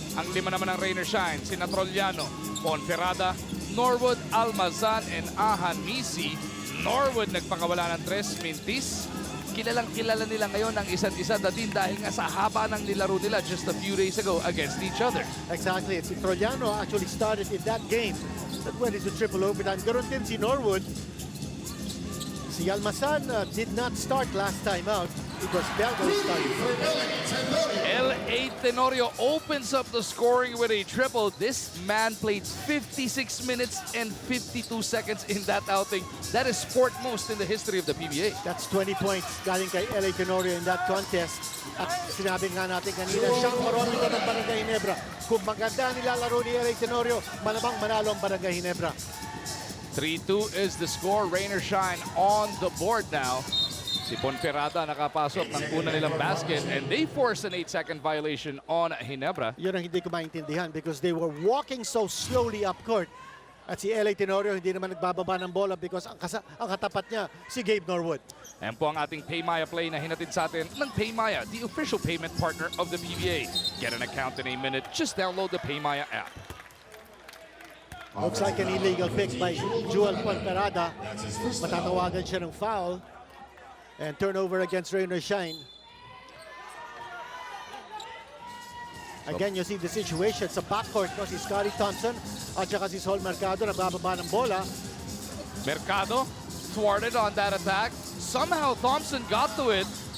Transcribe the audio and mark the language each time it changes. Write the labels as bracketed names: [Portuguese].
[Filipino] Ang lima naman ng Rainer Shine, sina Trollano, Ponferrada, Norwood, Almazan, and Ahan Misi. Norwood nagpakawala ng 3 mintis. Kilalang-kilala nila ngayon ang isa't isa din dahil nga sa haba ng nilaro nila [English] just a few days ago against each other. Exactly. Si Trollano actually started in that game that went into triple overtime. [Filipino] Ganon din si Norwood. [English] Si Almazan did not start last time out. It was Belga who started. L.A. Tenorio opens up the scoring with a triple. This man played 56 minutes and 52 seconds in that outing. That is fourth most in the history of the PBA. That's 20 points [Filipino] galing kay [English] L.A. Tenorio in that contest. [Filipino] At sinabi nga natin kanina, siyang barometer ng Barangay Ginebra. Kung maganda nilalaro ni L.A. Tenorio, malamang manalo ang Barangay Ginebra. [English] 3-2 is the score. Rainer Shine on the board now. Si Ponferrada [Filipino] nakapasok ng una nilang basket [English] and they forced an 8-second violation on Ginebra. [Filipino] Yun ang hindi ko maintindihan [English] because they were walking so slowly up court. At si L.A. Tenorio hindi naman nagbababa ng bola because ang katapat niya si Gabe Norwood. Ayan po ang ating Paymaya play na hinatid sa atin ng Paymaya, the official payment partner of the PBA. Get an account in a minute. Just download the Paymaya app. Looks like an illegal pick by Joel Ponferrada. [Filipino] Matatawagan siya ng foul. [English] And turnover against Rainer Shine. Again, you see the situation [Filipino] sa backcourt. No? Si Scotty Thompson at saka si Sol Mercado nagbababa ng bola. [English] Mercado thwarted on that attack. Somehow Thompson got to it.